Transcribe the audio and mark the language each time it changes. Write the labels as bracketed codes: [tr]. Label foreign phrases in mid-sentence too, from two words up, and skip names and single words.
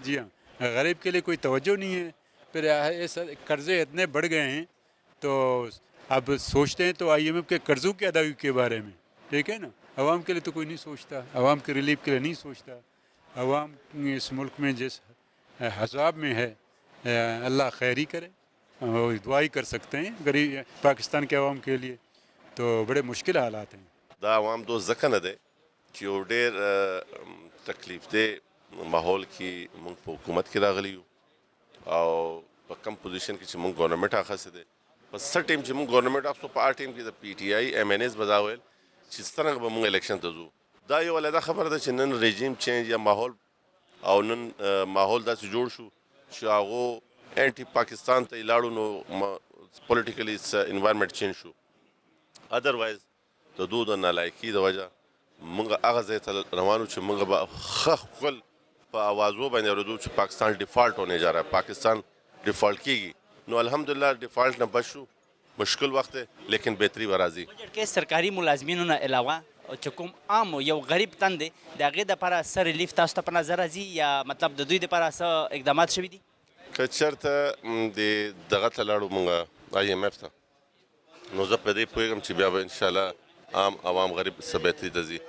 [ur] جی ہاں، غریب کے لیے کوئی توجہ نہیں ہے. پھر قرضے اتنے بڑھ گئے ہیں تو اب سوچتے ہیں تو IMF کے قرضوں کی ادائیگی کے بارے میں، ٹھیک ہے نا. عوام کے لیے تو کوئی نہیں سوچتا، عوام کے ریلیف کے لیے نہیں سوچتا. عوام اس ملک میں جس حساب میں ہے اللہ خیری کرے، دعا ہی کر سکتے ہیں غریب پاکستان کے عوام کے لیے. تو بڑے مشکل حالات ہیں. [ps] دا عوام دوست ځکه نه دی چې یو ډېر تکلیف دی ماحول کې موږ په حکومت کې راغلي یو او په کم پوزیشن کې چې موږ ګورنمنټ اخیستی دی. په څه ټیم چې موږ ګورنمنټ اخیستو په هغه ټیم کې د PTI MNAs به دا ویل چې څرنګه به موږ الیکشن ته ځو. دا یو علیحده خبره ده چې نن رژیم چینج یا ماحول او نن ماحول داسې جوړ شو چې هغو انټي پاکستان ته یې لاړو نو پولیټیکلی انوایرمنټ چینج شو. ادروایز د دو د نالایکي د وجه موږ هغه ځای ته روانو چې موږ به ښه خپل په اوازو باندې اورېدو چې پاکستان ډیفالټ [ur] ہونے جا رہا ہے، [ps] پاکستان ډیفالټ کیږي. نو الحمدلله ډیفالټ نه بچ شو. مشکل وخت دی لیکن بهتري به راځي. بجټ کې سرکاري ملازمینو نه علاوه چې کوم عام یو غریب تن دی د هغې دپاره څه ریلیف تاسو ته په نظر راځي یا مطلب د دوی دپاره څه اقدامات شوي دي؟ که چېرته د دغه ته لاړو موږ IMF ته نو زه په دې پوهېږم چې بیا به انشاءالله عام عوام غریب څه بهتري ته ځي.